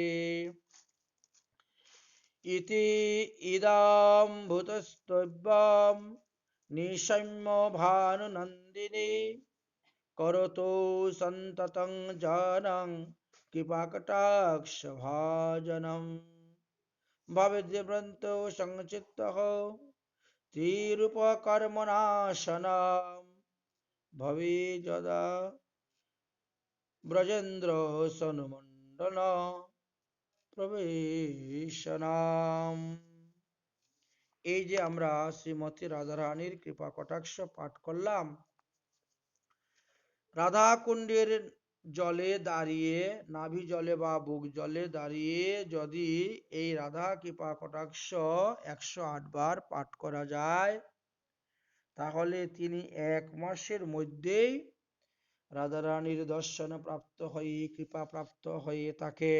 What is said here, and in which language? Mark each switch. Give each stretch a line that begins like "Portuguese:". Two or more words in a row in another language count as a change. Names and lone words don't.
Sanskrit: इति इदां भूतस्तव्यं निशम्य भानुनन्दिनी करोतु सन्ततं जनं कृपाकटाक्षभाजनं भवेद्व्रन्तो संचित्तः तिरुपकर्मणाशनं भवेद्यदा ব্রজেন্দ্র সনুমণ্ডল প্রবেশনাম।
Bangla: এই যে আমরা শ্রীমতী রাধারানীর কৃপা কটাক্ষ পাঠ করলাম, রাধা কুণ্ডের জলে দাঁড়িয়ে, নাভি জলে বা বুক জলে দাঁড়িয়ে যদি এই রাধা কৃপা কটাক্ষ 108 বার পাঠ করা যায়, তাহলে তিনি 1 মাসের মধ্যেই রাধারানীর দর্শন প্রাপ্ত হয়ে, কৃপা প্রাপ্ত হয়ে থাকেন।